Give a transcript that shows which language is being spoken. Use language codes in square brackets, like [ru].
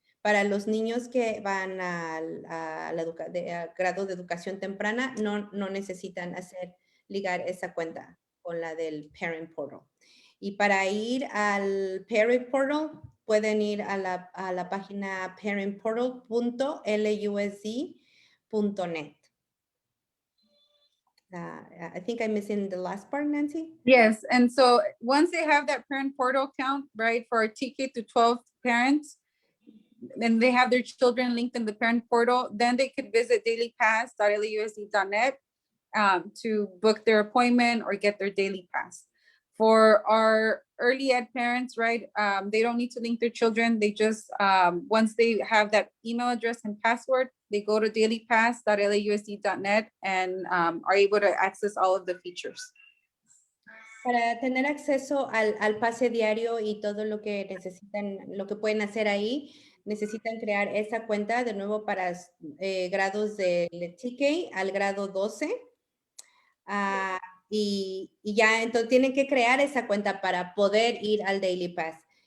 [es] Para los niños que van al grado de educación temprana, no necesitan ligar esa cuenta con la del Parent Portal. Y para ir al Parent Portal, pueden ir a la página parentportal.lusd.net. [en] I think I'm missing the last part, Nancy. Yes, and so once they have that parent portal account, right, for our TK through 12 parents, and they have their children linked in the parent portal, then they could visit dailypass.lusd.net to book their appointment or get their daily pass. For our early ed parents, right, they don't need to link their children. They just, once they have that email address and password, they go to dailypass.lusd.net and are able to access all of the features. [es] Para tener acceso al pase diario y todo lo que necesitan, lo que pueden hacer ahí, necesitan crear esa cuenta de nuevo para grados de TK al grado 12. Y ya, entonces tienen que crear esa cuenta para poder ir al Daily Pass.